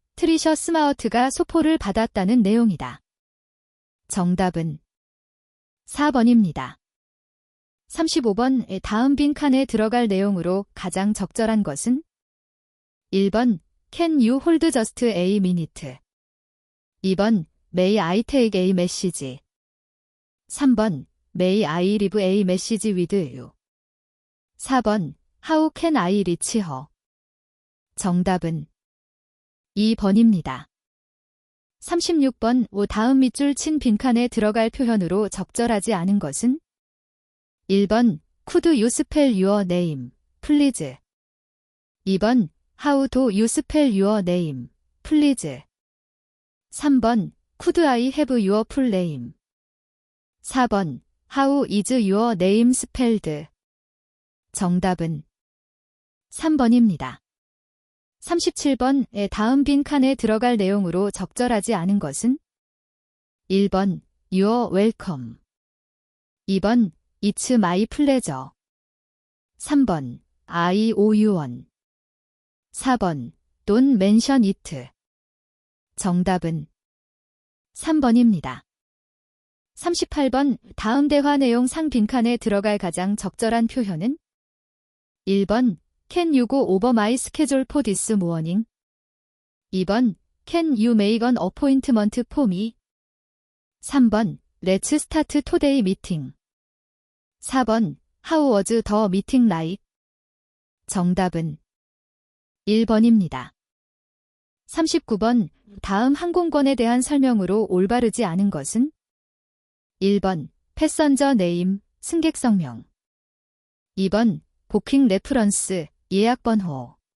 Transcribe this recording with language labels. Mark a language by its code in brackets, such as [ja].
[ko] 트리셔 스마워트가 소포를 받았다는 내용이다. 정답은 4번입니다. 35번 다음 빈칸에 들어갈 내용으로 가장 적절한 것은 1번 [en] Can you hold just a minute? 2번 May I take a message? 3번 May I leave a message with you? 4번 How can I reach her? [ko] 정답은 2번입니다. 36번 다음 밑줄 친 빈칸에 들어갈 표현으로 적절하지 않은 것은 1번 [en] Could you spell your name, please? 2번 How do you spell your name, please? 3번 Could I have your full name? 4번 How is your name spelled? [ko] 정답은 3번입니다. 37번 다음 빈칸에 들어갈 내용으로 적절하지 않은 것은 1번 [en] You're welcome. 2번 It's my pleasure. 3번 I owe you one. 4번 Don't mention it. [ko] 정답은 3번입니다. 38번 다음 대화 내용 상 빈칸에 들어갈 가장 적절한 표현은 1번 [en] Can you go over my schedule for this morning? 2번 Can you make an appointment for me? 3번 Let's start today meeting. 4번 How was the meeting like? [ko] 정답은 1번입니다. 39번 다음 항공권에 대한 설명으로 올바르지 않은 것은 1번 [en] 패선저 네임 [ko] 승객 성명. 2번 [en] 부킹 레퍼런스 [ko] 예약 번호.